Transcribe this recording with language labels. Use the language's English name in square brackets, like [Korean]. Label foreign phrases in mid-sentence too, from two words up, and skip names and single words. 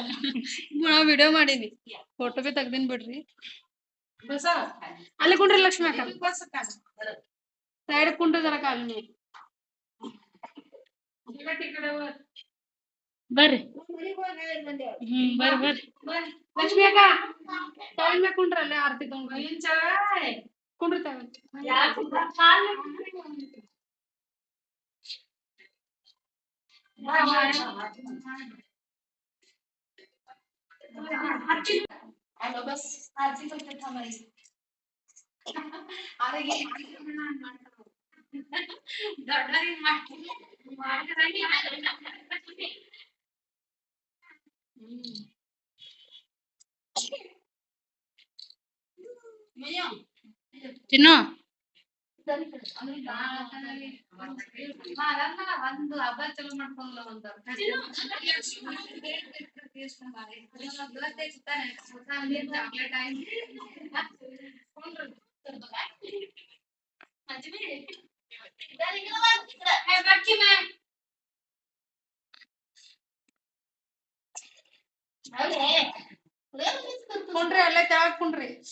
[Kannada] ನಾ ವಿಡಿಯೋ ಮಾಡೀನಿ ಫೋಟೋ ಬಿ ತೆಗ್ದಿನ್ ಬಿಡ್ರಿ ಅಲ್ಲಿ ಕುಂಡ್ರಿ ಲಕ್ಷ್ಮಿ ಅಕ್ಕ ಸೈಡ್ ಕುಂಡ್ರಿ ಜರ ಕಾಲಿ ಬರ್ರಿ ಬರ್ರಿ ಲಕ್ಷ್ಮಿ ಅಕ್ಕ ತವಲ್ ಮೇಲೆ ಕುಂಡ್ರಿ ಅಲ್ಲೇ ಆರತಿ ತಗೊಂಡ್ರಿ ಕುಂಡ್ರಿ ತವಲ್ [Marathi] हॅलो बस आरती करते थांबायची अरे ये [Kannada] ಚಿನ್ನು ಒಂದು ಹಬ್ಬ ಚಲೋ ಮಾಡ್ಕೊಂಡ್ಲ ಒಂದು ಚಾಕ್ಲೇಟ್ ಆಯ್ತು ಕುಂಡ್ರಿ ಅಲ್ಲೇ ತೆಳಗ್ ಕುಂಡ್ರಿ